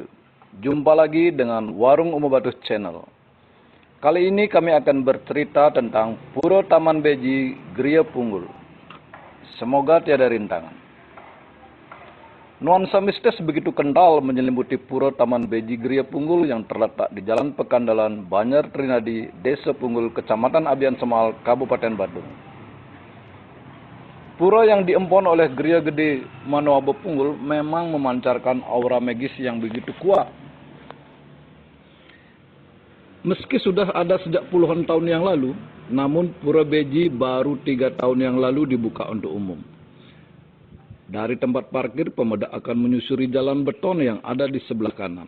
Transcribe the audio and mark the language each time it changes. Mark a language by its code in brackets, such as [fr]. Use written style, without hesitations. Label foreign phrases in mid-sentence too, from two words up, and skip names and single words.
[id] Jumpa lagi dengan Warung Umobatu Channel. Kali ini kami akan bercerita tentang Pura Taman Beji Griya Punggul. Semoga tiada rintangan. Nuansa mistis begitu kental menyelimuti Pura Taman Beji Griya Punggul yang terletak di Jalan Pekandalan, Banjar Trinadi, Desa Punggul, Kecamatan Abian Semal, Kabupaten Badung. Pura yang diempon oleh Griya Gede Manoabo Punggul memang memancarkan aura magis yang begitu kuat. Meski sudah ada sejak puluhan tahun yang lalu, namun Pura Beji baru 3 tahun yang lalu dibuka untuk umum. Dari tempat parkir, pemuda akan menyusuri jalan beton yang ada di sebelah kanan.